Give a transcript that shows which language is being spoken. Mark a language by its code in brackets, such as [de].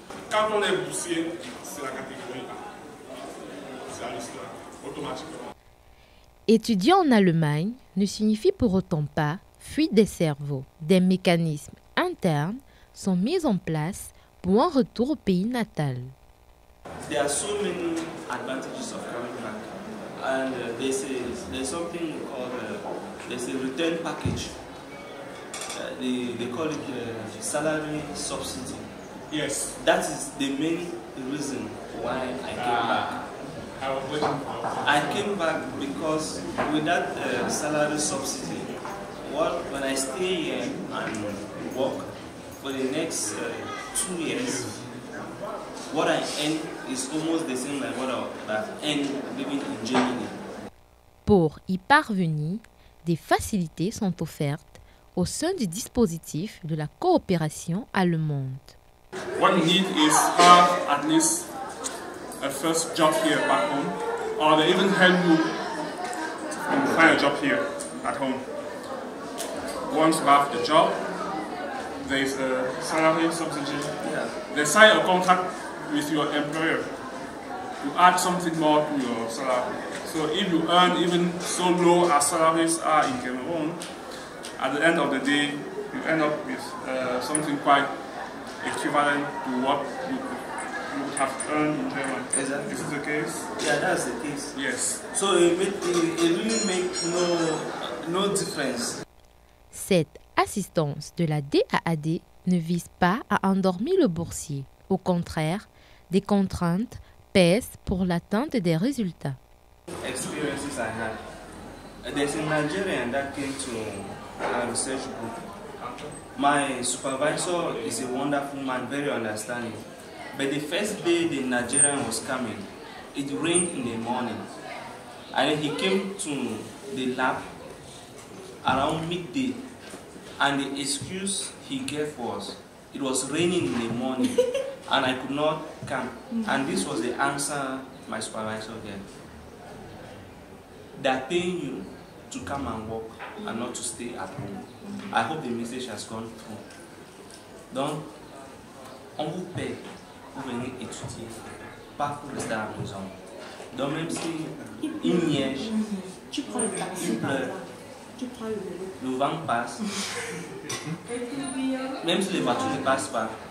[fr] Quand on est boursier, c'est la catégorie A. C'est la liste automatiquement. Étudier en Allemagne ne signifie pour autant pas fuite des cerveaux. Des mécanismes internes sont mis en place pour un retour au pays natal. [en] There are so many advantages of coming back, and there's something called there's a return package. They call it salary subsidy. Yes. That is the main reason why I came back. I was waiting for. I came back because with that salary subsidy, when I stay here and work for the next 2 years, what I earn is almost the same like what I've earned living in Germany. [fr] Pour y parvenir, des facilités sont offertes au sein du dispositif de la coopération allemande. [en] What you need is have at least a first job here back home, or they even help you to find a job here at home. Once you have the job, there is a salary subsidy. Yeah. They sign a contract with your employer to add something more to your salary. So if you earn even so low as salaries are in Cameroon, at the end of the day, you end up with something quite equivalent to what you would have earned in Germany. Exactly. Is this the case? Yeah, that's the case. Yes. So it really makes no difference. [fr] Cette assistance de la DAAD ne vise pas à endormir le boursier. Au contraire, des contraintes pèsent pour l'atteinte des résultats. [en] Experiences I had. There's a Nigerian that came to our research group. My supervisor is a wonderful man, very understanding. But the first day the Nigerian was coming, it rained in the morning. And then he came to the lab around midday. And the excuse he gave was, it was raining in the morning and I could not come. And this was the answer my supervisor gave. They are paying you to come and work and not to stay at home. I hope the message has gone through. [fr] Donc, on vous paie pour venir étudier, pas pour rester à la maison. Donc même si il neige, Tu prends le taxi, il pleure, tu prends le vélo. le vent passe, même si les voitures ne passent pas,